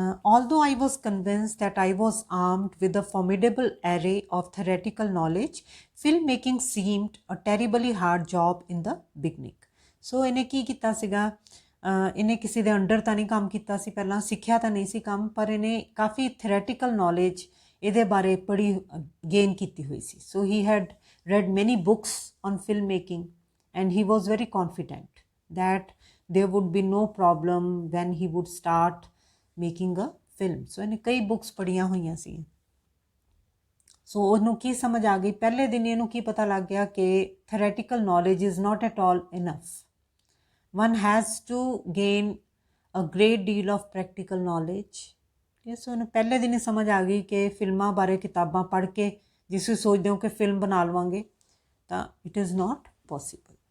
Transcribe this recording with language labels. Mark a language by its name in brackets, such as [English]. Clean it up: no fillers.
[English] Although I was convinced that I was armed with a formidable array of theoretical knowledge, filmmaking seemed a terribly hard job in the beginning. [Punjabi] So ਇਹਨੇ ਕੀ ਕੀਤਾ ਸੀਗਾ, ਇਹਨੇ ਕਿਸੇ ਦੇ under ਤਾਂ ਨਹੀਂ ਕੰਮ ਕੀਤਾ ਸੀ, ਪਹਿਲਾਂ ਸਿੱਖਿਆ ਤਾਂ ਨਹੀਂ ਸੀ ਕੰਮ, ਪਰ ਇਹਨੇ ਕਾਫੀ ਥਿਓਰੈਟੀਕਲ ਨੌਲੇਜ ਇਹਦੇ ਬਾਰੇ ਪੜ੍ਹੀ ਗੇਨ ਕੀਤੀ ਹੋਈ ਸੀ। [English] So he had read many books on filmmaking and he was very confident that there would be no problem when he would start making a film. [Punjabi] ਸੋ ਇਹਨੇ ਕਈ ਬੁੱਕਸ ਪੜ੍ਹੀਆਂ ਹੋਈਆਂ ਸੀ। ਸੋ ਉਹਨੂੰ ਕੀ ਸਮਝ ਆ ਗਈ, ਪਹਿਲੇ ਦਿਨ ਇਹਨੂੰ ਕੀ ਪਤਾ ਲੱਗ ਗਿਆ ਕਿ [English] Theoretical knowledge is not at all enough, one has to gain a great deal of practical knowledge. [Punjabi] ਸੋ ਇਹਨੂੰ ਪਹਿਲੇ ਦਿਨ ਹੀ ਸਮਝ ਆ ਗਈ ਕਿ ਫਿਲਮਾਂ ਬਾਰੇ ਕਿਤਾਬਾਂ ਪੜ੍ਹ ਕੇ ਜਿਸ ਨੂੰ ਸੋਚਦੇ ਹੋ ਕਿ ਫਿਲਮ ਬਣਾ ਲਵਾਂਗੇ ਤਾਂ [English] It is not possible.